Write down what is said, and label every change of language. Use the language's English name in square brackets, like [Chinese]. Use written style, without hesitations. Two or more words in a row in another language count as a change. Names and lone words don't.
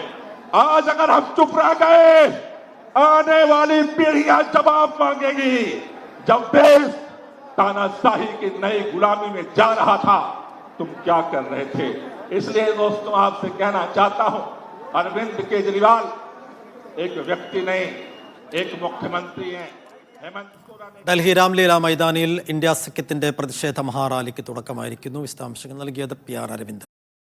[Hindi] आज अगर हम चुप रह गए आने वाली पीढ़ियां जवाब मांगेगी। जब देश तानाशाही की नई गुलामी में जा रहा था तुम क्या कर रहे थे? इसलिए दोस्तों आपसे कहना चाहता हूं, अरविंद केजरीवाल एक व्यक्ति नहीं, एक मुख्यमंत्री हैं। [Malayalam] ഡൽഹി രാംലീല മൈതാനിയിൽ ഇന്ത്യ സഖ്യത്തിന്റെ പ്രതിഷേധ മഹാറാലിക്ക് തുടക്കമായിരിക്കുന്നു. വിശദാംശങ്ങൾ നൽകിയത് PR അരവിന്ദ്.